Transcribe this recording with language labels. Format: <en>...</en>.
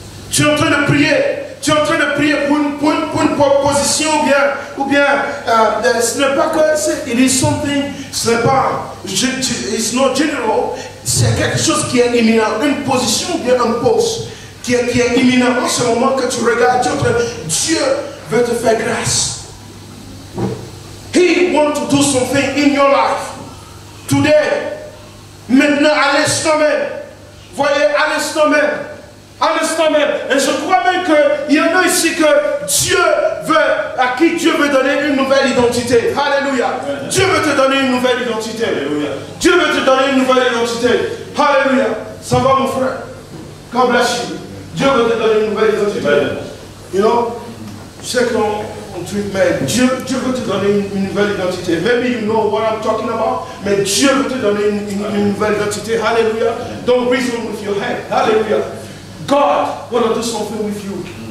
<fr>Tu es en train de prier. Tu es en train de prier pour une proposition ou bien ce n'est pas que</fr> <en>it is something,</en> <fr>ce n'est pas,</fr> <en>it's not general,</en> <fr>c'est quelque chose qui est imminent, une position ou bien un poste qui est imminent en ce moment que tu regardes, Dieu veut te faire grâce.</fr> <en>He wants to do something in your life.</en> <fr>Today, maintenant, à l'instant même, voyez, à l'instant même. À l'instant même. Et je crois même qu'il y en a ici que Dieu veut, à qui Dieu veut donner une nouvelle identité. Alléluia. Dieu veut te donner une nouvelle identité. Alléluia. Dieu veut te donner une nouvelle identité. Alléluia. Ça va mon frère.</fr> <en>God bless you.</en> <fr>Dieu veut te donner une nouvelle identité.</fr> <en>You know,</en> <fr>je sais qu'on truc, mais Dieu veut te donner une nouvelle identité.</fr> <en>Maybe you know what I'm talking about,</en> <fr>mais Dieu veut te donner une nouvelle identité. Alléluia.</fr> <en>Don't reason with your head. Alléluia. God want to do something with you.</en>